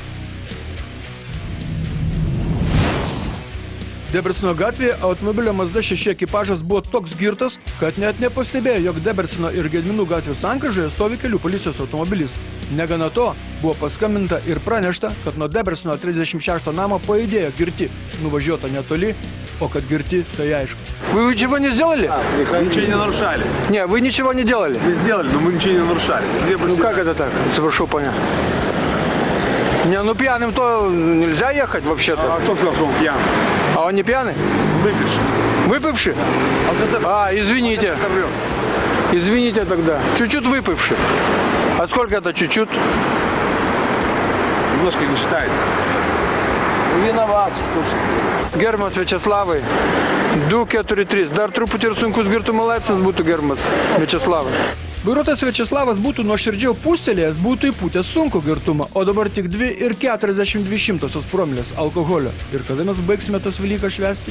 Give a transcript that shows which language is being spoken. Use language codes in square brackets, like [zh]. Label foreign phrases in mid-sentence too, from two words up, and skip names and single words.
[lt] Debrecino gatvėje automobilio Mazda 6 ekipažas buvo toks girtas, kad net nepastebėjo, jog Debrecino ir Gedminų gatvių sankryžoje stovi kelių policijos automobilis. Negana to, buvo paskambinta ir pranešta, kad nuo Debrecino 36 namo pajudėjo girti, nuvažiuota netoli, [ru] о, как [lt] girti, tai aišku. [ru] Вы ничего не сделали? Ничего не нарушали. Не, вы ничего не делали? Мы сделали, но мы ничего не нарушали. Ну как это так? Прошу понять. Не, ну пьяным то нельзя ехать вообще-то. А кто сказал, что он пьяный? А он не пьяный? Выпивший. Выпивший? Извините. Извините тогда. Чуть-чуть выпивший. А сколько это чуть-чуть? Немножко не считается. Виноват. [lt] Gerbiamas Viačeslavai, 243. Dar truputį ir sunkus girtumo laipsnis būtų, gerbiamas Viačeslavai. Vairuotojas Viačeslavas būtų nuoširdžiau pūstelėjęs, būtų įpūtęs sunkų girtumą, o dabar tik 2,42 promilės alkoholio. Ir kada mes baigsime tas Velykas švęsti?